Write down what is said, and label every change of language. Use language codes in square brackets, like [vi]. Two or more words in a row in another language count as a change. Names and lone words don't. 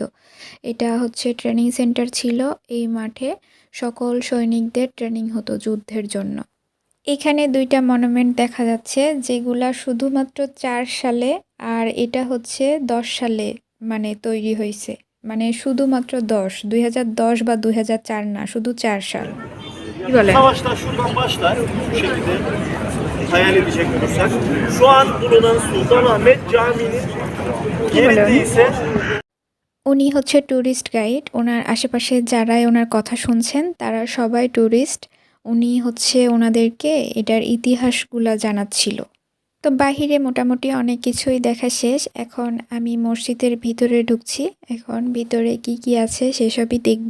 [bn] এটা হচ্ছে ট্রেনিং সেন্টার ছিল, এই মাঠে সকল সৈনিকদের ট্রেনিং হতো যুদ্ধের জন্য। এখানে 2টা মনুমেন্ট দেখা যাচ্ছে, যেগুলা শুধুমাত্র 4 সালে, আর এটা হচ্ছে 10 সালে মানে তৈরি হয়েছে। মানে শুধুমাত্র 2010 বা 2004 না, শুধু 4 সাল। কি বলে? [tr] Savaşlar şuradan başlar şu şekilde hayal edecek olursak. Şu an bulunan Sultanahmet Camii'nin yerinde ise [bn] উনি হচ্ছে [en] tourist guide. [bn] ওনার আশেপাশে যারাই ওনার কথা শুনছেন তারা সবাই ট্যুরিস্ট। উনি হচ্ছে ওনাদেরকে এটার ইতিহাসগুলা জানাচ্ছিল। তো বাহিরে মোটামুটি অনেক কিছুই দেখা শেষ। এখন আমি মসজিদের ভিতরে ঢুকছি। এখন ভিতরে কি কি আছে সেসবই দেখব।